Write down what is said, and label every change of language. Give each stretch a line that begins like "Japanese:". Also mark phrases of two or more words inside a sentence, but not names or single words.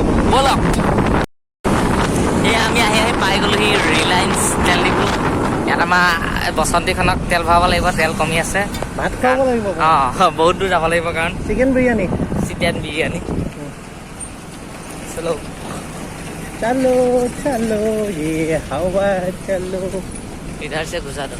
Assamese: ব'লক এই আমি আহি পাই গ'লোহি ৰিলায়েন্স তেল ডিপু ইয়াত আমাৰ বসন্তীখনক তেল ভৰাব লাগিব তেল কমি আছে ভাত খুৱাব লাগিব বহুত দূৰ যাব লাগিব কাৰণ চিকেন বিৰিয়ানী
Hindi: চলো चलो चलो ये हवा चलो इधर से घुसा दो